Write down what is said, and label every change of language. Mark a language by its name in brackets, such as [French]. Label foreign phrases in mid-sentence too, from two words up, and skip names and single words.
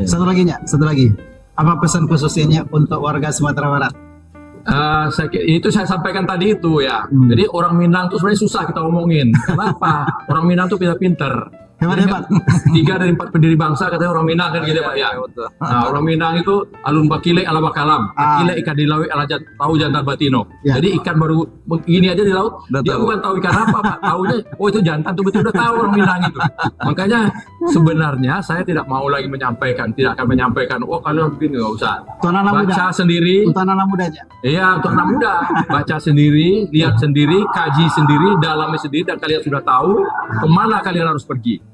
[Indonesian] Satu lagi. Apa pesan khususnya untuk warga Sumatera Barat? Itu saya sampaikan tadi itu ya. Jadi orang Minang itu sebenarnya susah kita omongin. Kenapa? Orang Minang itu pintar-pintar. Hebat. 3 dari 4 pendiri bangsa katanya orang Minang kan gitu Pak ya. Nah, orang Minang itu [Minangkabau] alun bakile ala bakalam, bakile ikan di laut ala tahu jantan batino. [Indonesian] Jadi ikan baru begini aja di laut, dia bukan tahu ikan apa Pak, tahunya itu jantan tuh betul udah tahu orang Minang itu. Makanya sebenarnya saya tidak mau lagi tidak akan menyampaikan kalian begini, nggak usah. Baca sendiri. Untuk anak muda aja. Iya, untuk anak muda. Baca sendiri, lihat sendiri, kaji sendiri, dalami sendiri, dan kalian sudah tahu kemana kalian harus pergi.